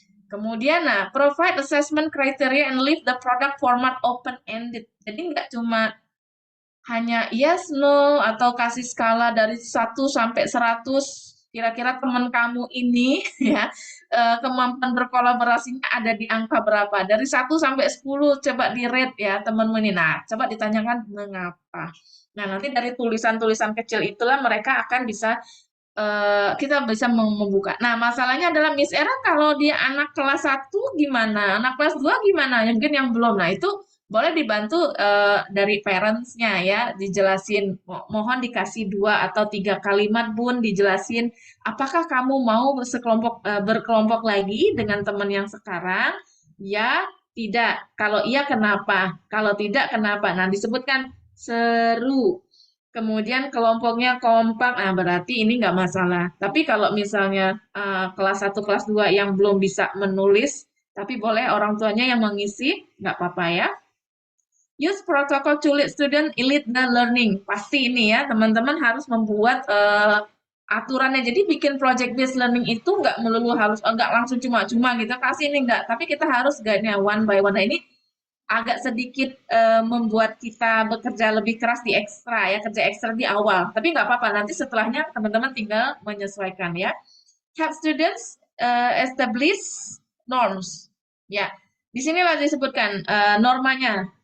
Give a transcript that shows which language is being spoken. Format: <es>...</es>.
<id>Kemudian, nah,</id> <en>provide assessment criteria and leave the product format open-ended.</en> <id>Jadi nggak cuma hanya</id> <en>yes, no,</en> <id>atau kasih skala dari 1 sampai 100. Kira-kira teman kamu ini ya kemampuan berkolaborasinya ada di angka berapa? Dari 1 sampai 10 coba di rate ya temanmu ini. Nah, coba ditanyakan mengapa. Nah, nanti dari tulisan-tulisan kecil itulah mereka akan bisa kita bisa membuka. Nah, masalahnya adalah Miss Era kalau dia anak kelas 1 gimana? Anak kelas 2 gimana? Ya, mungkin yang belum. Nah, itu boleh dibantu dari parents-nya ya, dijelasin. Mohon dikasih 2 atau 3 kalimat, Bun, dijelasin apakah kamu mau berkelompok lagi dengan teman yang sekarang? Ya, tidak. Kalau iya kenapa? Kalau tidak kenapa? Nah, disebutkan seru. Kemudian kelompoknya kompak, nah berarti ini nggak masalah. Tapi kalau misalnya kelas 1, kelas 2 yang belum bisa menulis, tapi boleh orang tuanya yang mengisi, nggak apa-apa ya.</id> <en>Use protocol to lead student elite the learning.</en> <id>Pasti ini ya, teman-teman harus membuat aturannya. Jadi bikin project based learning itu nggak melulu harus, nggak langsung cuma-cuma gitu, kasih ini nggak. Tapi kita harus guide-nya</id> <en>one by one.</en> <id>Nah, ini agak sedikit membuat kita bekerja lebih keras di ekstra ya, kerja ekstra di awal. Tapi nggak apa-apa, nanti setelahnya teman-teman tinggal menyesuaikan ya.</id> <en>Help students establish norms.</en> <id>Ya, di sini masih disebutkan normanya.</id>